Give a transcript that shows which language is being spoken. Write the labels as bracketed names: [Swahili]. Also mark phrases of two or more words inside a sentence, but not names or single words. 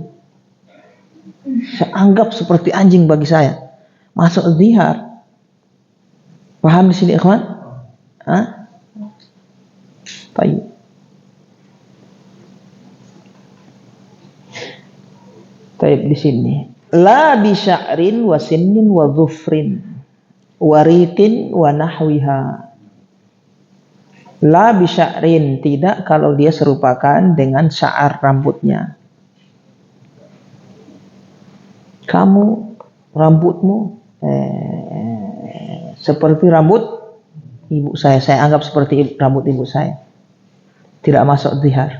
[Indonesian] Saya anggap seperti anjing bagi saya. Masuk zihar. Paham di sini, ikhwan? Baik. Baik di sini. [Arabic] لا بشعر وسن وظفر وريق ونحوها. لا بشعر, [Indonesian] tidak kalau dia serupakan dengan sya'ar rambutnya. Kamu rambutmu seperti rambut ibu saya anggap seperti rambut ibu saya. Tidak masuk zihar.